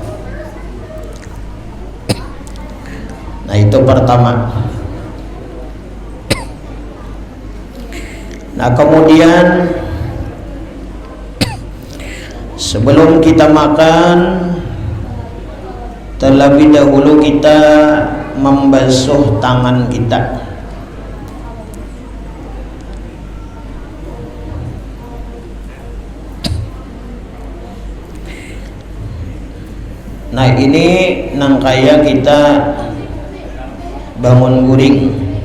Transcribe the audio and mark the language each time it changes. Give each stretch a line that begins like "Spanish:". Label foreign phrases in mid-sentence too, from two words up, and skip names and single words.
Indonesian: Nah, itu pertama. Nah, kemudian sebelum kita makan terlebih dahulu kita membasuh tangan kita.
Banjar: Nah, ini nang kaya kita bangun guring.